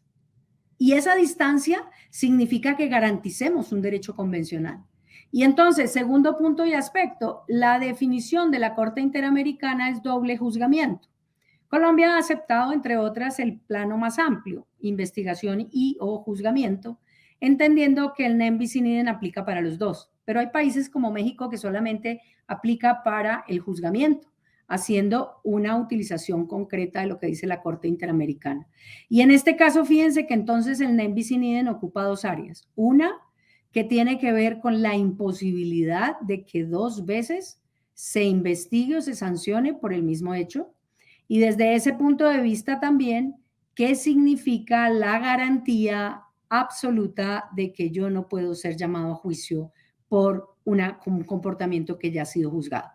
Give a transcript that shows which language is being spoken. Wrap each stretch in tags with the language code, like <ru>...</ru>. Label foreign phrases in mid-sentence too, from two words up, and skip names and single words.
<es>Y esa distancia significa que garanticemos un derecho convencional. Y entonces, segundo punto y aspecto, la definición de la Corte Interamericana es doble juzgamiento. Colombia ha aceptado, entre otras, el plano más amplio, investigación y o juzgamiento, entendiendo que el</es> <la>nem bis in idem</la> <es>aplica para los dos. Pero hay países como México que solamente aplica para el juzgamiento, haciendo una utilización concreta de lo que dice la Corte Interamericana. Y en este caso, fíjense que entonces el</es> <la>nem bis in idem</la> <es>ocupa dos áreas. Una, que tiene que ver con la imposibilidad de que dos veces se investigue o se sancione por el mismo hecho. Y desde ese punto de vista también, ¿qué significa la garantía absoluta de que yo no puedo ser llamado a juicio por un comportamiento que ya ha sido juzgado?</es>